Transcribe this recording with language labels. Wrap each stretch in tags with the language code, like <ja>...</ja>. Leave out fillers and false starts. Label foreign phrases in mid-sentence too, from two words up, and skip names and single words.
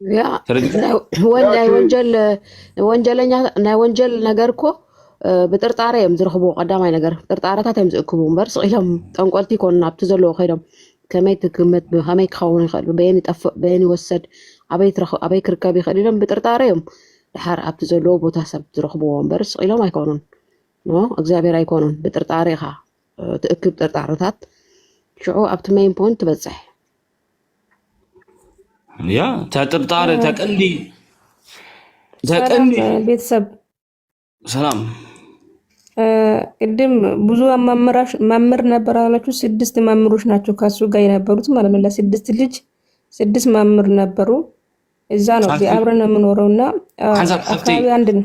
<ti>ናይ ወንጀል ነገር ኮ ብጥርጣረ እዮም ዝረኽቡ ቀዳማይ ነገር ጥርጣረታት እዮም ዝእክቡ እምበር ስኢሎም ጠንቆልቲ ይኮኑ ናብቲ ዘለዎ ከይዶም ከመይ ትግመት ብከመይ ክኸውን ይኽእል ብበየን ይጠፍእ በየን ይወሰድ ኣበይ ክርከብ ይኽእል ኢሎም ብጥርጣረ እዮም ድሓር ኣብቲ ዘለዎ ቦታ ሰብ ዝረኽብዎ እምበር ስኢሎም ኣይኮኑን እግዚኣብሔር ኣይኮኑን ብጥርጣረ ኢኻ ትእክብ ጥርጣረታት ሽዑ ኣብቲ</ti> <en>main point</en> <ti>ትበፅሕ ያ ተጥርጣረ ተቀንዲ</ti> <am>ቤተሰብ ሰላም ቅድም ብዙ መምህር ነበር አላችሁ 6 መምህሮች ናቸው ከሱ ጋር የነበሩት ማለት ነው ለስድስት ልጅ 6 መምህር ነበሩ እዛ ነው አብረን የምኖረውና አካባቢ አንድ ነው</am>